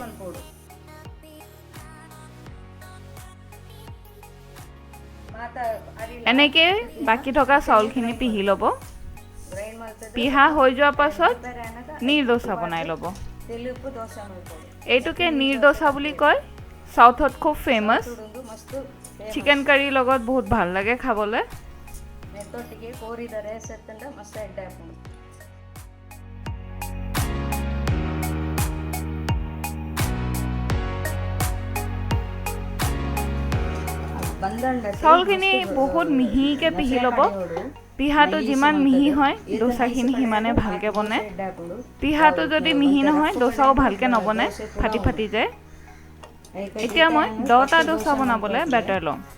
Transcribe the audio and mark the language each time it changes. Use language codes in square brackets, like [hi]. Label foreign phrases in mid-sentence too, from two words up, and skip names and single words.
[as] এনেকৈ বাকী থকা চাউলখিনি পিহি ল'ব পিহা হৈ যোৱাৰ পাছত নীৰ ডোসা বনাই ল'ব এইটোকে নীৰ ডোসা বুলি কয় সাউথত খুব ফেমাছ [en] chicken curry [as] লগত বহুত ভাল লাগে খাবলৈ [tcy] ಮೆತ್ತೊಟ್ಟಿಗೆ ಕೋರಿದರೆ ಸತ್ತಂಡ ಮಸ್ತ್ ಎಡ್ಡೆ ಹಾಕೊಂಡು [as] চাউলখিনি বহুত মিহিকৈ পিহি ল'ব পিহাটো যিমান মিহি হয় ডোসাখিনি সিমানে ভালকৈ বনে পিহাটো যদি মিহি নহয় ডোসাও ভালকৈ নবনে ফাটি ফাটি যায় এতিয়া মই 10টা ডোসা বনাবলৈ বেটাৰ ল'ম